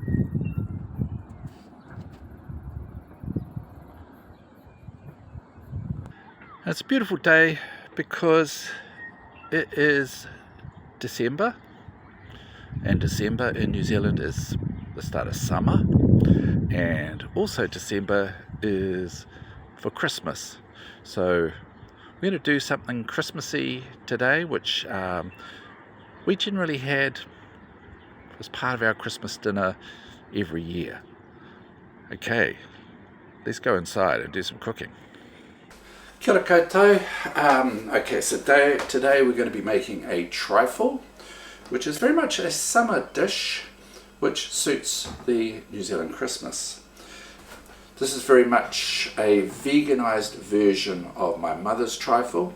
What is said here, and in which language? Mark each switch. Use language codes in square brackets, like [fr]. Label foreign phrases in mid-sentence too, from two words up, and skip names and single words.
[en] It's a beautiful day because it is December, and December in New Zealand is the start of summer, and also December is for Christmas. So we're going to do something Christmassy today, which we generally had as part of our Christmas dinner every year. Okay, let's go inside and do some cooking. [mi] Kia ora koutou. [en] Okay, so today we're going to be making a trifle, which is very much a summer dish which suits the New Zealand Christmas. This is very much a veganised version of my mother's trifle.